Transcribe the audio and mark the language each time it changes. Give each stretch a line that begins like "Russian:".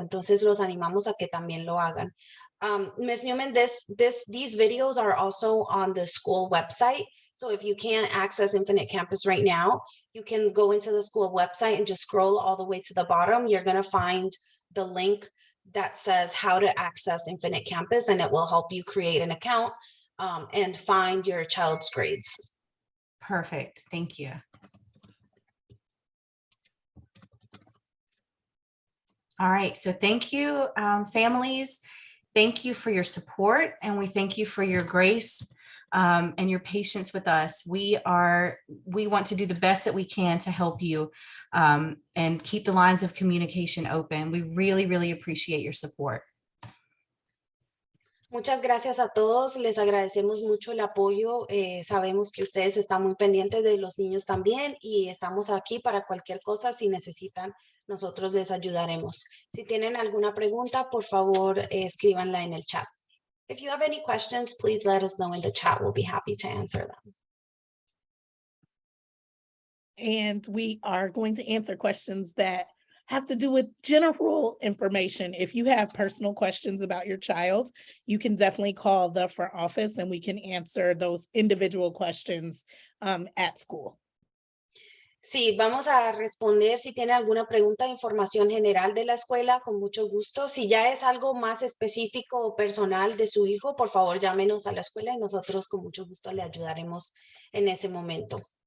Spanish: Entonces los animamos a que también lo hagan.
English: Ms. Newman, these videos are also on the school website. So if you can't access Infinite Campus right now, you can go into the school website and just scroll all the way to the bottom. You're going to find the link that says how to access Infinite Campus, and it will help you create an account. and find your child's grades. Perfect. Thank you. All right. So thank you, families. Thank you for your support, and we thank you for your grace and your patience with us. We want to do the best that we can to help you and keep the lines of communication open. We really, really appreciate your support.
Spanish: Muchas gracias a todos, les agradecemos mucho el apoyo, sabemos que ustedes están muy pendientes de los niños también y estamos aquí para cualquier cosa, si necesitan, nosotros les ayudaremos. Si tienen alguna pregunta, por favor, escríbanla en el chat.
English: If you have any questions, please let us know in the chat, we'll be happy to answer them. And we are going to answer questions that have to do with general information. If you have personal questions about your child, you can definitely call the front office and we can answer those individual questions at school.
Spanish: Sí, vamos a responder si tiene alguna pregunta de información general de la escuela, con mucho gusto. Si ya es algo más específico o personal de su hijo, por favor llámenos a la escuela y nosotros con mucho gusto le ayudaremos en ese momento.